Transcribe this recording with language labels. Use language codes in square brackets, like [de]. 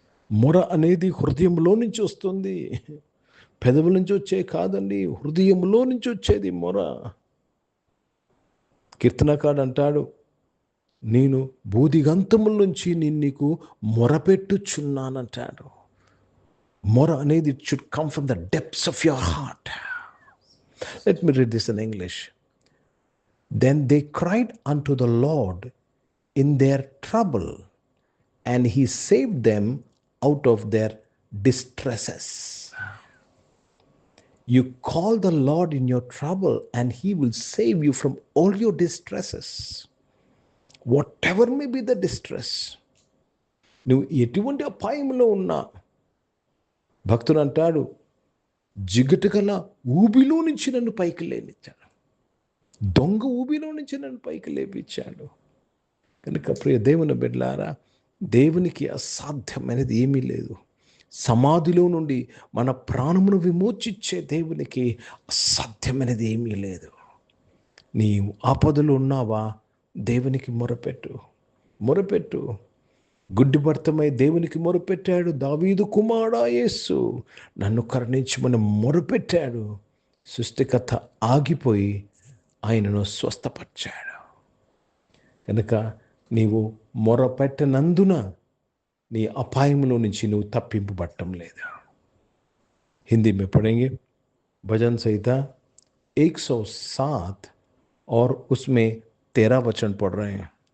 [te] మొర అనేది హృదయంలో నుంచి వస్తుంది, పెదవుల నుంచి వచ్చే కాదండి, హృదయంలో నుంచి వచ్చేది మొర. కీర్తనకాడు అంటాడు, నేను బూదిగంతముల నుంచి నేను నీకు మొరపెట్టుచున్నానంటాడు. [en] మొర అనేది it should come from the depths of your heart. Let me read this in English. Then they cried unto the Lord in their trouble, and he saved them out of their distresses. You call the Lord in your trouble, and he will save you from all your distresses. Whatever may be the distress. [te] నువ్వు ఎటువంటి అపాయంలో ఉన్నా, భక్తుడు అంటాడు, జిగటగల ఊబిలో నుంచి నన్ను పైకి లేనిచ్చాడు, దొంగ ఊబిలో నుంచి నన్ను పైకి లేపించాడు. కనుక ప్రియ దేవుని బిడ్డలారా, దేవునికి అసాధ్యమైనది ఏమీ లేదు. సమాధిలో నుండి మన ప్రాణమును విమోచించే దేవునికి అసాధ్యమైనది ఏమీ లేదు. నీవు ఆపదలు ఉన్నావా? దేవునికి మొరపెట్టు, మొరపెట్టు. గుడ్డిభర్తమై దేవునికి మొరపెట్టాడు. దావీదు కుమారుడా యేసు, నన్ను కరుణించమని మొరపెట్టాడు. సృష్టికర్త ఆగిపోయి ఆయనను స్వస్థపరిచాడు. కనుక నీవు మొరపెట్టనందున నీ అపాయంలో నుంచి నువ్వు తప్పింపబట్టం లేదు. [hi] హిందీ में पढ़ेंगे भजन संहिता 107 और उसमें 13 वचन पढ़ रहे हैं.